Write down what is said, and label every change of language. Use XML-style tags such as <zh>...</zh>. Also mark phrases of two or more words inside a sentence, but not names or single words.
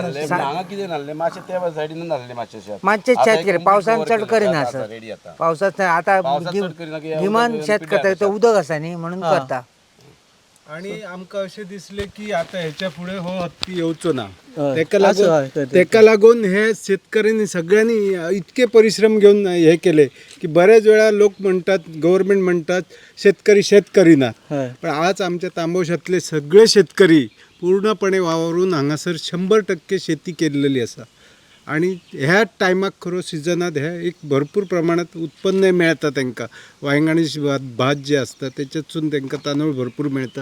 <kok>हांगा कितें नासलें मातशें त्या सायडीन नासलें मातशें शेत. मातशें शेत केलें पावसान चड करिना सर. पावसात आता गिमान शेत करता तो उदक आसा न्ही म्हणून करता. आणि आमकां अशें दिसलें की आता ह्याच्या पुढे हो हत्ती येवचो ना. हय,</kok> <mr>तेका लागून हे शेतकऱ्यांनी सगळ्यांनी इतके परिश्रम घेऊन हे केले की बऱ्याच वेळा लोक म्हणतात गव्हर्नमेंट म्हणतात शेतकरी शेत करिनात. हय. पण आज आमच्या तांबोशातले सगळे शेतकरी पूर्णपणे वावरून हांगासर 100% शेती केलेली आसा.</mr> <kok>आणि ह्या टायमाक खरो सिजनात हे एक भरपूर प्रमाणात उत्पन्न मेळटा तांकां. वांयगणी भात जे असता त्याच्यातसून तांकां तांदूळ भरपूर मेळटा.</kok>